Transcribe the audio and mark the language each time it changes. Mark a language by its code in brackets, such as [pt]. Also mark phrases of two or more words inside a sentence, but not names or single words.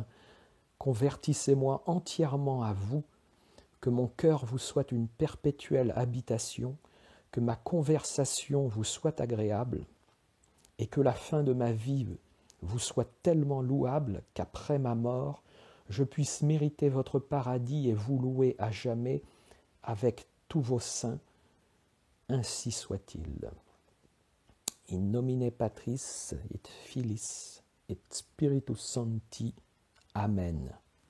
[fr] Convertissez-moi entièrement à vous, que mon cœur vous soit une perpétuelle habitation, que ma conversation vous soit agréable, et que la fin de ma vie vous soit tellement louable qu'après ma mort, je puisse mériter votre paradis et vous louer à jamais avec tous vos saints. Ainsi soit-il. [la] In nomine Patris et Filii et Spiritus Sancti. Amen.